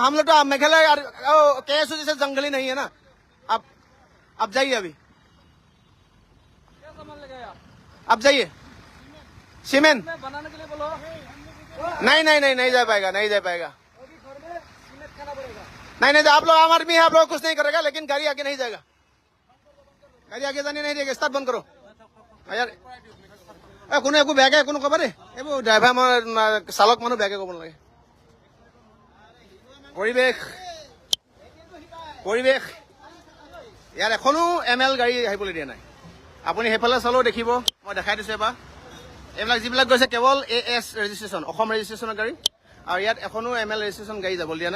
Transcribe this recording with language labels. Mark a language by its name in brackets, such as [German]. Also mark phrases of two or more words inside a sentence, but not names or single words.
[Hindi] हम लोग तो मेघालय केएसयू जैसे जंगली नहीं है ना। आप जाइए, अभी आप जाइए, सीमेंट बनाने के लिए बोलो। नहीं नहीं नहीं नहीं जा पाएगा, नहीं जा पाएगा, नहीं नहीं, आप लोग आम आदमी है, आप लोग कुछ नहीं करेगा, लेकिन गाड़ी आगे नहीं जाएगा, गाड़ी आगे जाने नहीं देगा। स्टार्ट बंद करो यार, [Assamese] কোনো একো বেয়াকে একো নকবা দেই, এইবোৰ ড্ৰাইভাৰ চালক মানুহ বেয়াকে ক'ব নালাগে। পৰিৱেশ পৰিৱেশ ইয়াৰ এখনো ML গাড়ী আহিবলৈ দিয়া নাই। আপুনি সেইফালে চালেও দেখিব, মই দেখাই দিছোঁ এবাৰ। এইবিলাক যিবিলাক গৈছে কেৱল AS ৰেজিষ্ট্ৰেশ্যন, অসম ৰেজিষ্ট্ৰেশ্যনৰ গাড়ী, আৰু ইয়াত এখনো ML ৰেজিষ্ট্ৰেশ্যন গাড়ী যাবলৈ দিয়া নাই।